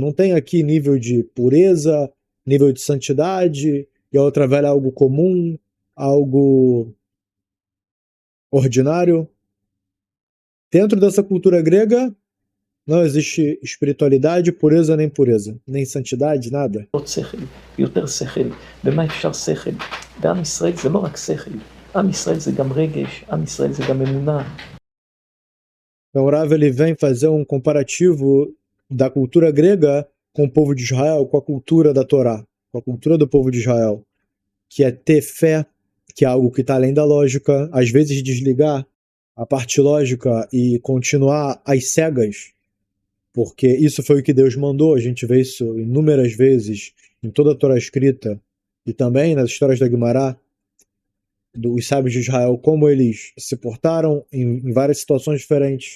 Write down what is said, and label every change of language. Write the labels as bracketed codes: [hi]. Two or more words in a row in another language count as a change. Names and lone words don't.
[pt] Não tem aqui nível de pureza, nível de santidade, e a outra vela é algo comum, algo ordinário. Dentro dessa cultura grega, não existe espiritualidade, pureza nem pureza, nem santidade, nada. [he] יותר שכל, במה אפשר שכל? בעם ישראל זה לא רק שכל, עם ישראל זה גם רגש, עם ישראל זה גם אמונה. [pt] Então o Rav ele vem fazer um comparativo da cultura grega com o povo de Israel, com a cultura da Torá, com a cultura do povo de Israel, que é ter fé, que é algo que está além da lógica, às vezes desligar a parte lógica e continuar às cegas, porque isso foi o que Deus mandou, a gente vê isso inúmeras vezes em toda a Torá escrita e também nas histórias da Guimará, dos sábios de Israel, como eles se portaram em várias situações diferentes.